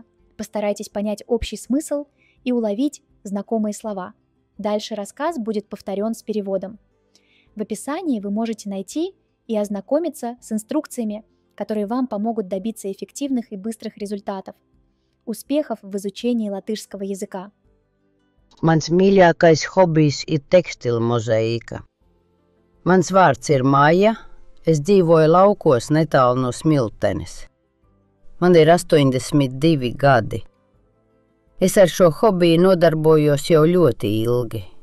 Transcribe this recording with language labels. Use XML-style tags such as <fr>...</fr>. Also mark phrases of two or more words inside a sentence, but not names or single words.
<ru>Постарайтесь понять общий смысл и уловить знакомые слова. Дальше рассказ будет повторен с переводом. В описании вы можете найти и ознакомиться с инструкциями, которые вам помогут добиться эффективных и быстрых результатов. Успехов в изучении латышского языка!</ru> <lv>Mans mīļākais hobijs ir tekstila mozaīka. Mans vārds ir Maija, es dzīvoju laukos netālu no Smiltenes. Man ir 82 gadi. Es ar šo hobiju nodarbojos jau ļoti ilgi.</lv>